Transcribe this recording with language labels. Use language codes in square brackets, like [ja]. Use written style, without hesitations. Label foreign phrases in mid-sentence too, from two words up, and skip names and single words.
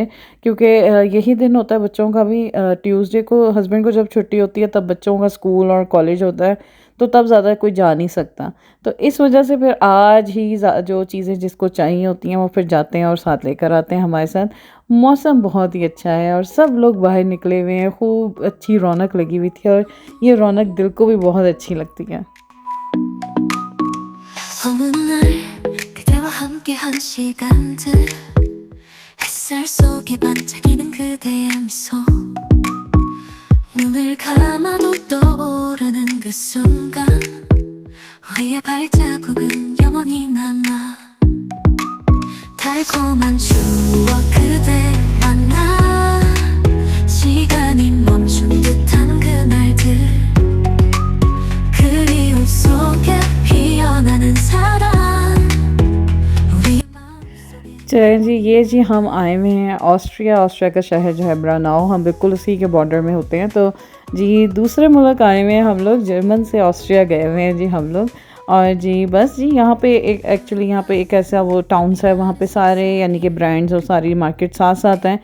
[hi] क्योंकि यही दिन होता है बच्चों का भी, ट्यूसडे को हस्बैंड को जब छुट्टी होती है तब बच्चों का स्कूल और कॉलेज होता है, तो तब ज़्यादा कोई जा नहीं सकता। तो इस वजह से फिर आज ही जो चीज़ें जिसको चाहिए होती हैं वो फिर जाते हैं और साथ लेकर आते हैं हमारे साथ। मौसम बहुत ही अच्छा है और सब लोग बाहर निकले हुए हैं, खूब अच्छी रौनक लगी हुई थी और ये रौनक दिल को भी बहुत अच्छी लगती है। [ko] 어느 날 그대와 함께한 시간들 햇살 속에 반짝이는 그대의 미소 눈을 감아도 떠오르는 그 순간 우리의 발자국은 영원히 남아 달콤한 추억 그대 만나 시간이 멈춘 듯한 그날들 그리움 속에 피어나는 사랑 우리 마음속에 [hi] चलें जी, ये जी हम आए हुए हैं ऑस्ट्रिया का शहर जो है ब्रानाउ, हम बिल्कुल उसी के बॉर्डर में होते हैं। तो जी दूसरे मुल्क आए हुए हैं हम लोग, जर्मन से ऑस्ट्रिया गए हुए हैं जी हम लोग। और जी बस जी यहाँ पे एक एक्चुअली यहाँ पे एक ऐसा वो टाउन्स है, वहाँ पे सारे यानी कि ब्रांड्स और सारी मार्केट साथ साथ हैं।